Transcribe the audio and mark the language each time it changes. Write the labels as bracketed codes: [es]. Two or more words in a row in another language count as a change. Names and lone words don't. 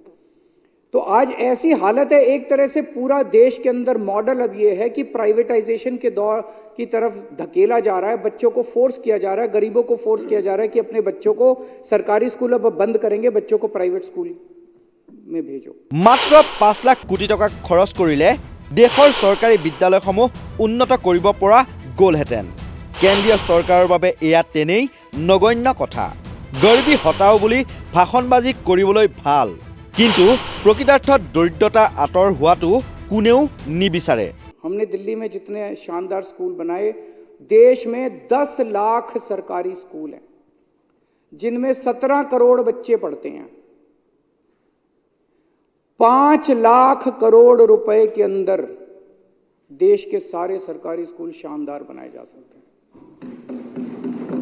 [hi] तो आज ऐसी हालत है, एक तरह से पूरा देश के अंदर मॉडल अब ये है कि प्राइवेटाइजेशन के दौर की तरफ धकेला जा रहा है, बच्चों को फोर्स किया जा रहा है, गरीबों को फोर्स किया जा रहा है कि अपने बच्चों को सरकारी स्कूल अब बंद करेंगे, बच्चों को प्राइवेट स्कूल में भेजो। [as] মাত্ৰ 5 লাখ কোটি টকা খৰচ কৰিলে দেশৰ চৰকাৰী বিদ্যালয়সমূহ উন্নত কৰিব পৰা গ'লহেঁতেন। কেন্দ্ৰীয় চৰকাৰৰ বাবে এয়া তেনেই নগণ্য কথা। [hi] ग़रीबी हटाओ [as] বুলি ভাষণবাজি কৰিবলৈ ভাল, কিন্তু প্ৰকৃতাৰ্থত দৰিদ্ৰতা আঁতৰ হোৱাটো কোনেও নিবিচাৰে। [hi] हमने दिल्ली में जितने शानदार स्कूल बनाए, देश में 10 लाख सरकारी स्कूल हैं जिनमें 17 करोड़ बच्चे पढ़ते हैं। 5 लाख करोड़ रुपए के अंदर देश के सारे सरकारी स्कूल शानदार बनाए जा सकते हैं।